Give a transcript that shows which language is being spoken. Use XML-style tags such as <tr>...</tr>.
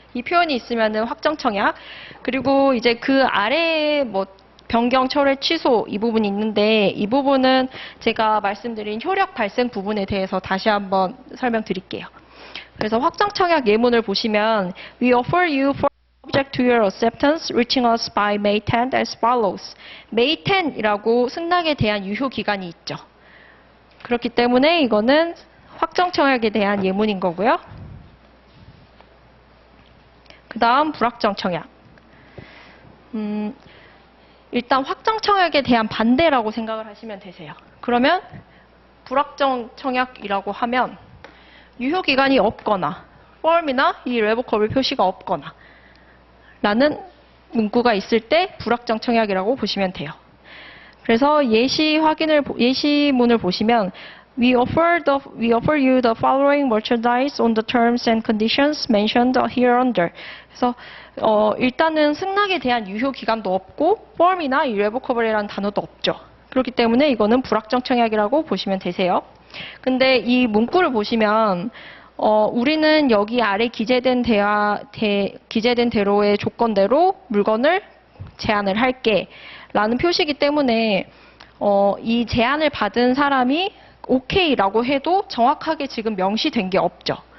<ko>이 표현이 있으면은 확정 청약. 그리고 이제 그 아래에 뭐 변경, 철회, 취소 이 부분이 있는데 이 부분은 제가 말씀드린 효력 발생 부분에 대해서 다시 한번 설명드릴게요. 그래서 확정 청약 예문을 보시면</ko> <en>We offer you for subject to your acceptance reaching us by May 10th as follows.</en> <ko>May 10이라고 승낙에 대한 유효 기간이 있죠. 그렇기 때문에 이거는 확정 청약에 대한 예문인 거고요. 그 다음 불확정 청약. 일단 확정 청약에 대한 반대라고 생각을 하시면 되세요. 그러면 불확정 청약이라고 하면 유효 기간이 없거나 firm이나 irrevocable 표시가 없거나 라는 문구가 있을 때 불확정 청약이라고 보시면 돼요. 그래서 예시문을 보시면</ko> <en>We offer you the following merchandise on the terms and conditions mentioned hereunder.</en> <ko>그래서 일단은 승낙에 대한 유효 기간도 없고 firm이나 irrevocable이라는 단어도 없죠. 그렇기 때문에 이거는 불확정 청약이라고 보시면 되세요. 근데 이 문구를 보시면 우리는 여기 아래 기재된 대로의 조건대로 물건을 제안을 할게 라는 표시이기 때문에 이 제안을 받은 사람이 오케이라고 해도 정확하게 지금 명시된 게 없죠.</ko>